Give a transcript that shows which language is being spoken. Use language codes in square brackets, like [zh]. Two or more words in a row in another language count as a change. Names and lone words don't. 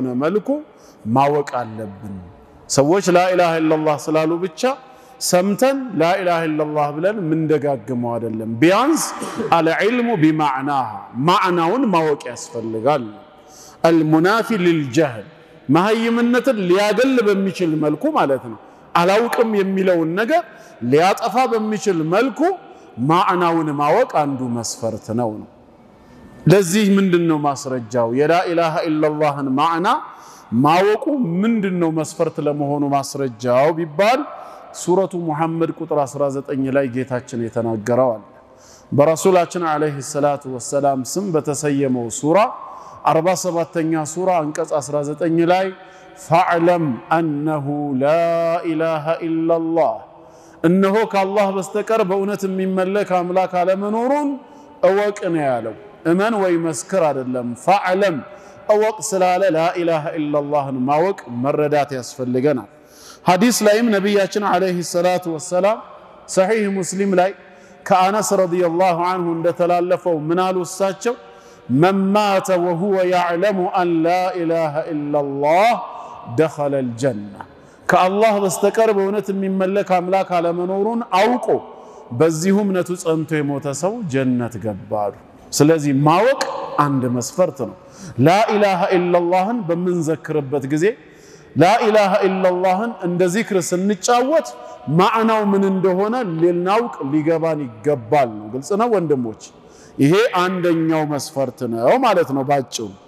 [am] መልኩ ማወቅ አለብን ሰዎች [ar] لا إله إلا الله [am] ስላሉ ብቻ ሰምተን [ar] لا إله إلا الله [am] ብለን ምን ደጋግመው አይደለም ቢያንስ [ar] العلم بمعناها [am] ማዕናውን ማወቅ ያስፈልጋል [ar] المنافي للجهل [am] ማህይምነትን ሊያገል በሚችል መልኩ ማለት ነው አላውቅም የሚለውን ነገር ሊያጠፋ በሚችል መልኩ ማዕናውን ማወቅ አንዱ መስፈርት ነው ለዚህ ምንድነው ማስረጃው የላ ኢላሃ ኢላላህን ማዕና ማወቁ ምንድነው መስፈርት ለመሆኑ ማስረጃው ቢባል ሱረቱ ሙሐመድ ቁጥር 19 ላይ ጌታችን የተናገረው አለ በረሱላችን [ar] عليه الصلاة والسلام [am] ስም በተሰየመው ሱራ 47ኛ ሱራ አንቀጽ 19 ላይ فاعلم [ar] انه لا اله الا الله انه [am] ከአላህ በስተቀር በእውነት የሚመለክ አምላክ አለመኖሩን እወቅ ነው ያለው እመን ወይ መስክር አይደለም فاعلم እወቅ ስላለ [ar] لا اله الا [am] الله ማወቅ መረዳት ያስፈልገናል ሐዲስ ላይም ነብያችን [ar] عليه الصلاة والسلام [am] ሰሂህ ሙስሊም ላይ ከአነስ [ar] رضي الله عنه [am] እንደተላለፈው ምን አሉ [ar] እሳቸው من مات وهو يعلم ان لا اله الا الله دخل الجنه [am] ከአላህ በስተቀር በእውነት የሚመለክ አምላክ አለመኖሩን አውቆ በዚሁ እምነቱ ጸንቶ የሞተ ሰው ጀነት ገባሉ ስለዚህ ማወቅ አንድ መስፈርት ነው [ar] لا إله [am] ኢላላህን በመንዘክርበት ጊዜ [ar] لا إله [am] ኢላላህን እንደ ዚክር ስንጫወት ማዕናው ምን እንደሆነ ልናውቅ ሊገባን ይገባል ነው ግልጽ ነው ወንድሞች ይሄ አንደኛው መስፈርት ነው ማለት ነው ባጭሩ